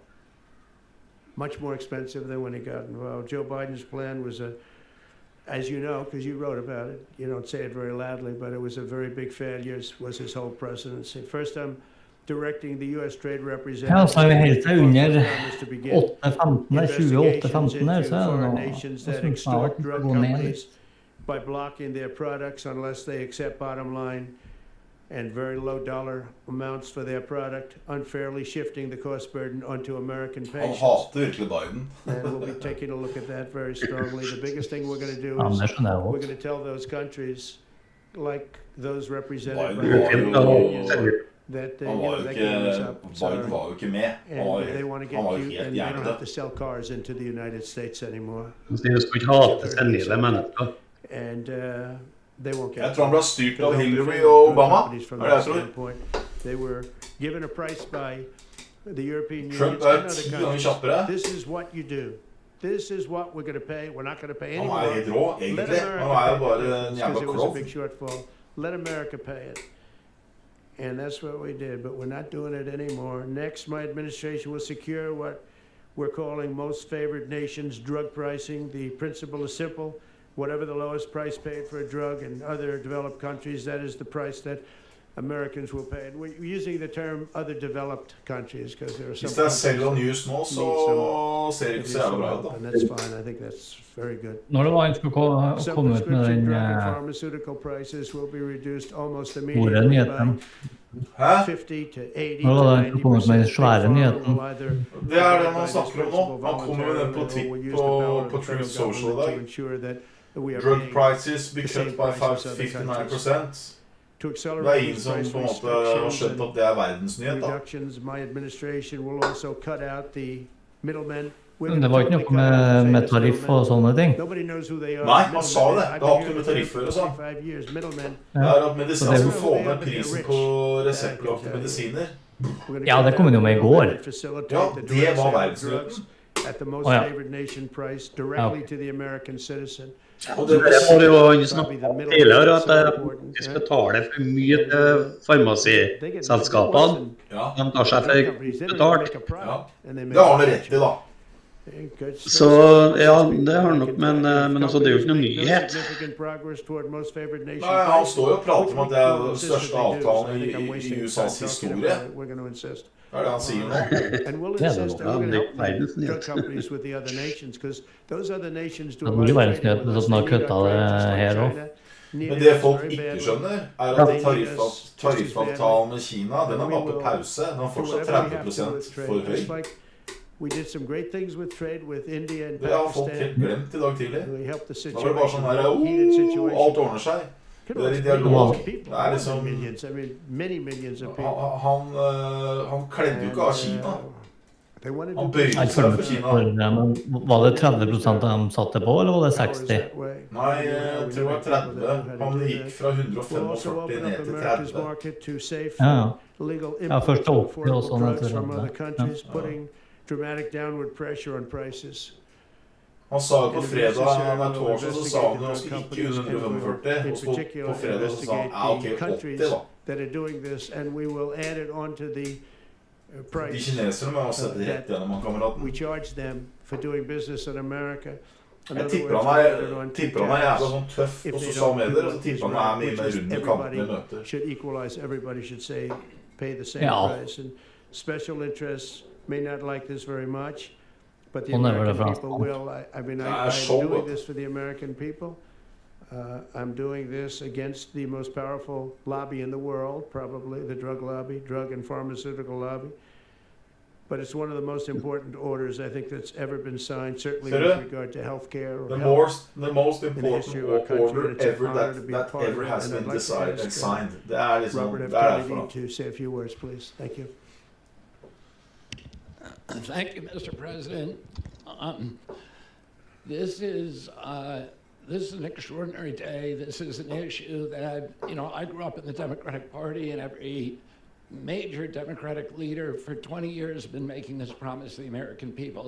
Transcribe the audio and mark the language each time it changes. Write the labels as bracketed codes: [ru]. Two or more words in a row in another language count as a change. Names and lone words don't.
[en] Much more expensive than when he got involved. Joe Biden's plan was as you know, because you wrote about it, you don't say it very loudly, but it was a very big failure, was his whole presidency. First, I'm directing the U.S. Trade Representative. [no] Ja, så helt til under 28-15, så er det snart å gå ned. [en] By blocking their products unless they accept bottom line and very low dollar amounts for their product, unfairly shifting the cost burden onto American patients. [no] Han hater virkelig Biden. [en] And we'll be taking a look at that very strongly. The biggest thing we're going to do is we're going to tell those countries, like those represented by the unions, that [no] Biden var jo ikke med. [en] They want to get [no] Han var jo [en] you, [no] helt [en] and they don't have [no] hjernedød. [en] to sell cars into the United States anymore. [no] De skulle ikke hate senile mennesker. [en] And they won't get. [no] Jeg tror han ble styrt av Hillary og Obama. [en] From [no] Det [en] that [no] jeg tror. [en] standpoint, they were given a price by the European [no] Trump [en] Union and other [no] 10 ganger [en] countries. [no] kjappere. [en] This is what you do. This is what we're going to pay. We're not going to pay [no] Han [en] anymore. [no] helt rå, [en] Let [no] egentlig. [en] America [no] Han jo [en] pay [no] bare [en] it, [no] en [en] because [no] jævla [en] it was a [no] klovn. [en] big shortfall. Let America pay it. And that's what we did, but we're not doing it anymore. Next, my administration will secure what we're calling most favored nations drug pricing. The principle is simple. Whatever the lowest price paid for a drug in other developed countries, that is the price that Americans will pay. And we're using the term other developed countries because there are some [no] Hvis det er [en] Sell on countries [no] News nå, så ser det ikke så jævla bra ut da. [en] and that's fine. I think that's very good. [no] Når det var han skulle komme ut med den [en] Pharmaceutical prices will be reduced almost [no] store [en] immediately [no] nyheten. [en] by 50 to 80 [no] Når [en] to [no] var det han skulle komme ut med den [en] 90%. [no] svære nyheten? Det er det man snakker om nå. Han kommer med den på Truth Social i dag. [en] Drug prices be cut by 59%. [no] Det er ingen som på en måte har skjønt at det er verdensnyhet da. [en] Reductions, my administration will also cut out the middlemen. [no] Men det var ikke noe med tariff og sånne ting. Nei, han sa det. Det har ikke noe med tariffer og sånn. Det er at medisiner skal få ned prisen på reseptbelagte medisiner. Ja, det kom jo med i går. Ja, det var verdensnyheten. [en] At the most [no] Oh, ja. [en] favored nation price directly to the American citizen. [no] Og det var jo snakket om tidligere at de skal betale for mye til farmasiselskapene. De tar seg for betalt. Ja, det har han rett i da. Så ja, det har han nok, men altså, det er jo ikke noen nyhet. Nei, han står jo og prater om at det er den største avtalen i USAs historie. Det er det han sier nå. Det er det verdensnyhet. Det blir verdensnyhet hvis han har kuttet det her også. Men det folk ikke skjønner, er at tariffavtalen med Kina, den er bare på pause. Den er fortsatt 30% for høy. [en] We did some great things with trade with India and [no] Det har folk helt [en] Pakistan. [no] glemt i dag tidlig. [en] We helped the [no] Da var det bare sånn her, [en] heated situation. [no] alt ordner seg. Det er i dialog. Det er liksom, [en] Millions, I mean, many of people. [no] han kledde jo ikke av Kina. Han bøyde Jeg seg følger for med Kina. for det, men var det 30% de satte på, eller var det 60? Nei, jeg tror det var 30. Han gikk fra 145 ned til 30. Ja, ja, først 80 og så ned til 30. [en] Dramatic downward pressure on prices. [no] Han sa jo på fredag, torsdag, så sa han jo ikke under 145, og så på fredag så sa han, ja, ok, 80 da. [en] That are doing this, and we will add it onto the price. [no] De kineserne må ha sett det rett gjennom han kameraten. [en] We charge them for doing business in America. [no] Jeg tipper han er jævla sånn tøff på sosiale medier, og så tipper han er mye mer rundt i kantene i møter. [en] Should equalize, everybody should say, pay the same [no] Ja. [en] price. And special interests may not like this very much, but the Well, never American the people France. will. I mean, I'm doing this for the American people. I'm doing this against the most powerful lobby in the world, probably the drug lobby, drug and pharmaceutical lobby. But it's one of the most important orders I think that's ever been signed, certainly with regard to healthcare or The most important order ever that ever has been decided and signed. [no] Det er liksom, [en] Robert F. [no] det er [en] Kennedy [no] derfor. [en] to say a few words, please. Thank you. Thank you, Mr. President. This is an extraordinary day. This is an issue that I grew up in the Democratic Party, and every major Democratic leader for 20 years has been making this promise to the American people.